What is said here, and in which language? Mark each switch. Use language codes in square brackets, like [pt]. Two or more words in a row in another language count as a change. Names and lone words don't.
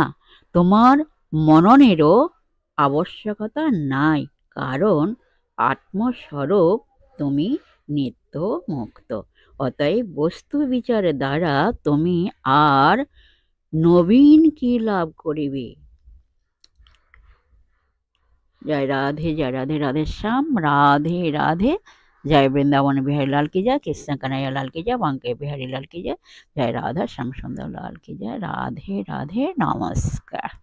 [bn] তোমার মননেরও আবশ্যকতা নাই, কারণ আত্মস্বরূপ তুমি নিত্য মুক্ত। অতএব বস্তু বিচারের দ্বারা তুমি আর নবীন কি লাভ করিবে। জয় রাধে রাধে শ্যাম রাধে রাধে। [hi] जय वृंदावन बिहारी लाल की जय, कृष्ण कन्हैया लाल की जय, बांके बिहारी लाल की जय, जय राधा श्याम सुंदर लाल की जय। राधे राधे नमस्कार।